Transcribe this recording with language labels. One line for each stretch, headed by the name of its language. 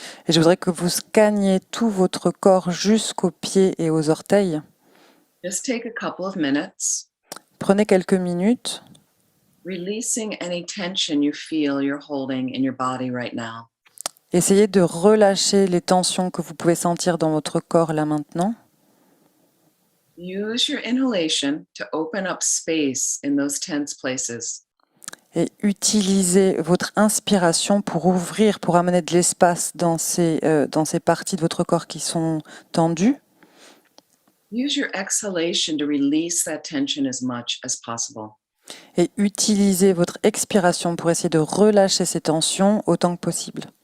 French: Et je voudrais que vous scanniez tout votre corps jusqu'aux pieds et aux orteils.
English: Just take a couple of minutes.
French: prenez quelques minutes,
English: releasing any tension you feel you're holding in your body right now.
French: essayez de relâcher les tensions que vous pouvez sentir dans votre corps là maintenant.
English: Use your inhalation to open up space in those tense places.
French: Et utilisez votre inspiration pour ouvrir, pour amener de l'espace dans ces parties de votre corps qui sont tendues.
English: Use your exhalation to release that tension as much as possible.
French: Et utilisez votre expiration pour essayer de relâcher ces tensions autant que possible.